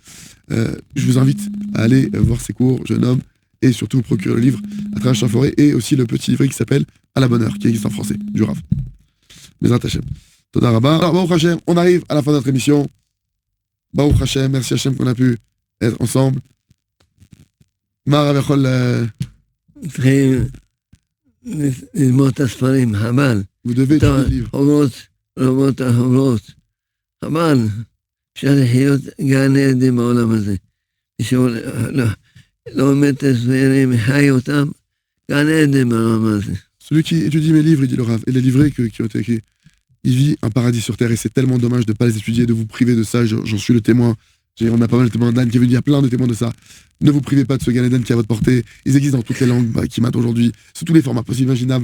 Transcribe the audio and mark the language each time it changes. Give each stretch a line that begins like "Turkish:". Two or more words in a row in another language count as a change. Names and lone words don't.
French: Je vous invite à aller voir ces cours, jeune homme, et surtout vous procurer le livre À travers champ et forêt, et aussi le petit livret qui s'appelle À la bonne heure, qui existe en français, du Rav.
Hebrew: בעזרת השם. תודה רבה. Alors, ברוך השם,
French: on arrive à la fin de notre émission.
Hebrew: ברוך השם,
French: merci Hashem qu'on a pu être ensemble. Mara Vechol.
Hebrew: צריכים ללמוד את הספרים, חבל.
French: Vous devez étudier le livre.
Hebrew: רבות החוברות. חבל. אפשר לחיות גן עדן בעולם הזה. מישהו לא עומד את הספרים, חי אותם, גן עדן בעולם הזה.
French: Celui qui étudie mes livres, il dit le Rav, et les livrets qui ont été écrits, il vit un paradis sur terre et c'est tellement dommage de ne pas les étudier, de vous priver de ça, j'en suis le témoin. On a pas mal de témoins d'Anne qui est venu, il y a plein de témoins de ça. Ne vous privez pas de ce Gan Eden qui est à votre portée. Ils existent dans toutes les langues qui matent aujourd'hui, sous tous les formats possibles, imaginables.